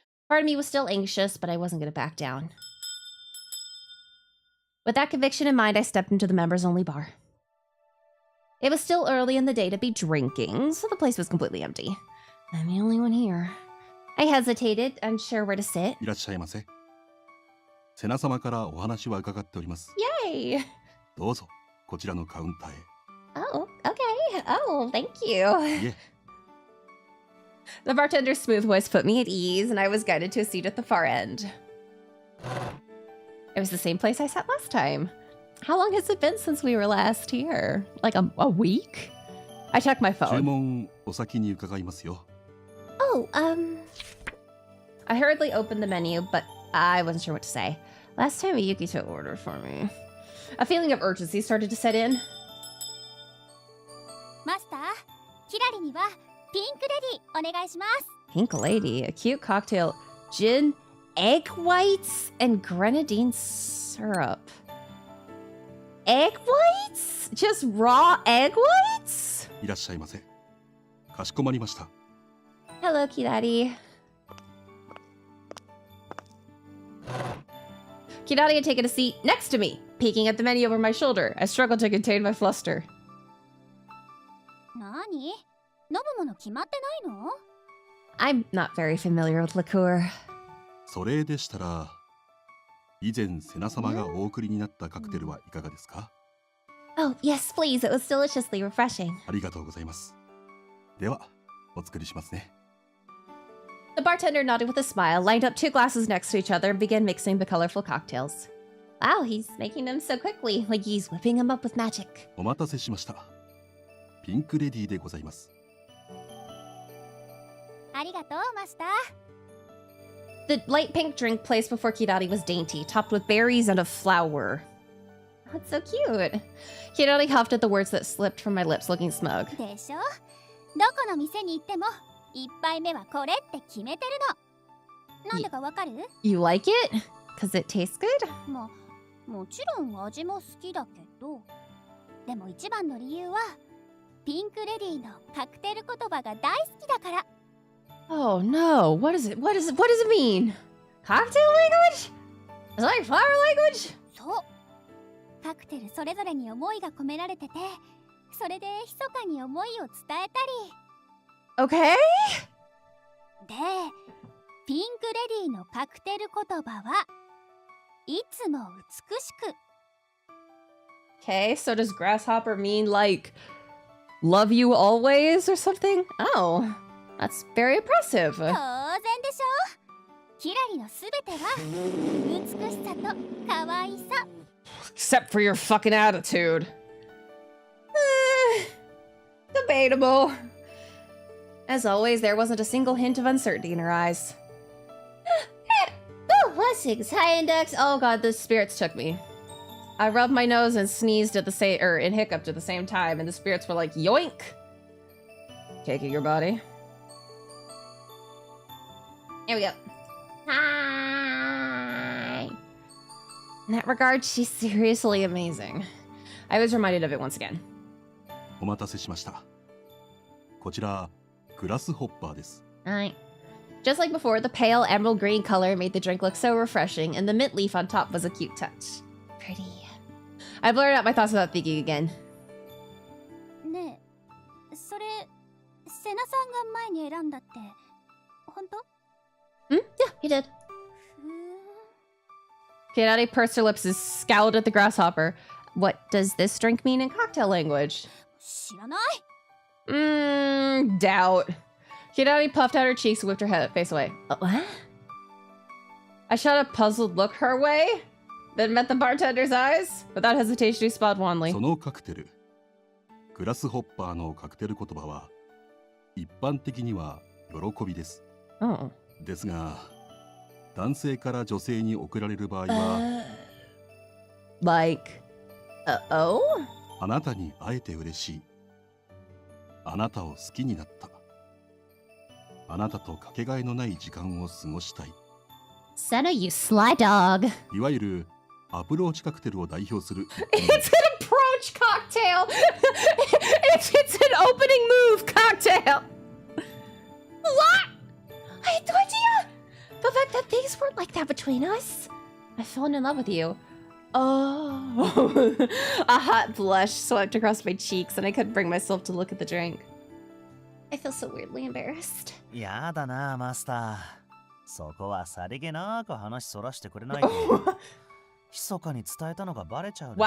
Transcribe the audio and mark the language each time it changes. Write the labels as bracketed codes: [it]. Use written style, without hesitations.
[en] Part of me was still anxious, but I wasn't going to back down. With that conviction in mind, I stepped into the members-only bar. It was still early in the day to be drinking, so the place was completely empty. I'm the only one here. I hesitated, unsure where to sit. [ja] いらっしゃいませ。セナ様からお話は伺っております。 [en] Yay! [ja] どうぞ、こちらのカウンターへ。 [en] Oh, okay. Oh, thank you. [ja] いえ、 [en] The bartender's smooth voice put me at ease, and I was guided to a seat at the far end. It was the same place I sat last time. How long has it been since we were last here? Like a week? I checked my [ja] 注 [en] phone. [ja] 文お先に伺いますよ。 [en] Oh, I hurriedly opened the menu, but I wasn't sure what to say. Last time Yukito ordered for me. A feeling of urgency started to set in. [ja] マスター、キラリにはピンクレディお願いします。 [en] Pink Lady, a cute cocktail, gin, egg whites, and grenadine syrup. Egg whites? Just raw egg whites? [ja] いらっしゃいませ。かしこまりました。 [en] Hello, Kirari. Kirari had taken a seat next to me, peeking at the menu over my shoulder. I struggled to contain my fluster. [ja] なに？飲むもの決まってないの？ [en] I'm not very familiar with liqueur. [ja] それでしたら、以前セナ様がお送りになったカクテルはいかがですか？ [en] Oh, yes, please. It was deliciously refreshing. [ja] ありがとうございます。では、お作りしますね。 [en] The bartender nodded with a smile, lined up 2 glasses next to each other, and began mixing the colorful cocktails. Wow, he's making them so quickly, like he's whipping them up with magic. [ja] お待たせしました。ピンクレディーでございます。ありがとう、マスター。 [en] The light pink drink placed before Kirari was dainty, topped with berries and a flower. That's so cute. Kirari huffed at the words that slipped from my lips, looking smug. [ja] でしょ？どこの店に行っても一杯目はこれって決めてるの。なんでかわかる？ [en] You like it? Cause it tastes good? [ja] もちろん味も好きだけど、でも一番の理由はピンクレディーのカクテル言葉が大好きだから。 [en] Oh no, what is it? What does it mean? Cocktail language? Is it like flower language? [ja] そう。カクテルそれぞれに思いが込められてて、それで密かに思いを伝えた [en] Okay? [ja] り。で、ピンクレディーのカクテル言葉はいつも美しく。 [en] Okay, so does grasshopper mean like love you always or something? Oh, that's very impressive. [ja] 当然でしょ。キラリのすべては美しさと可愛さ。 [en] Except for your fucking attitude. Debatable. As always, there wasn't a single hint of uncertainty in her eyes. Oh, blessings, high index. Oh god, the spirits took me. I rubbed my nose and sneezed at the same, and hiccuped at the same time, and the spirits were like, yoink! Taking your body. Here we go. Hi! In that regard, she's seriously amazing. I was reminded of it once again. [ja] お待たせしました。こちら、グラスホッパーです。 [en] Alright. Just like before, the pale emerald green color made the drink look so refreshing, and the mint leaf on top was a cute touch. Pretty. I blurted out my thoughts without thinking again. [ja] それセナさんが前に選んだって本当？ [en] Yeah, he did. Kidati pursed her lips and scowled at the grasshopper. What does this drink mean in cocktail language? [ja] 知らない？ [en] Doubt. Kidati puffed out her cheeks and whipped her face away. What? I shot a puzzled look her way, then met the bartender's eyes. Without hesitation, he smiled wanly. [ja] そのカクテル、グラスホッパーのカクテル言葉は一般的には喜びです。 [en] Oh. [ja] ですが、男性から女性に贈られる場合は、 [en] Like, oh? [ja] あなたに会えて嬉しい。あなたを好きになった。あなたとかけがえのない時間を過ごしたい。 [en] Sena, you sly dog. [ja] いわゆるアプローチカクテルを代表する。 [en] It's an approach cocktail. it's an opening move cocktail. What? I had no idea. The fact that things weren't like that between us. I've fallen in love with you. Oh. A hot blush swept across my cheeks and I couldn't bring myself to look at the drink. I feel so weirdly embarrassed. [ja] やだなマスター。そこはさりげなく話そらしてくれないと密かに伝えたのがバレちゃうでしょ。